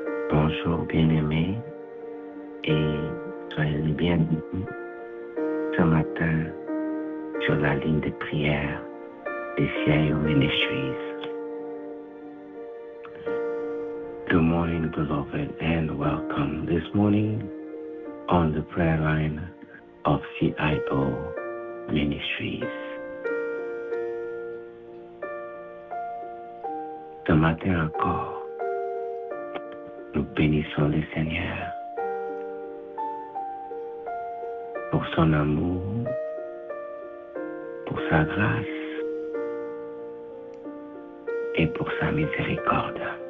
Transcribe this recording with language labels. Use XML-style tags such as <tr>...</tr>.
<fr>Bonjour bien-aimés et soyez les bienvenus ce matin sur la ligne de prière des CIO Ministries.</fr> <en>Good morning, beloved, and welcome this morning on the prayer line of CIO Ministries.</en> <fr>Ce matin encore, nous bénissons le Seigneur pour son amour, pour sa grâce et pour sa miséricorde.</fr>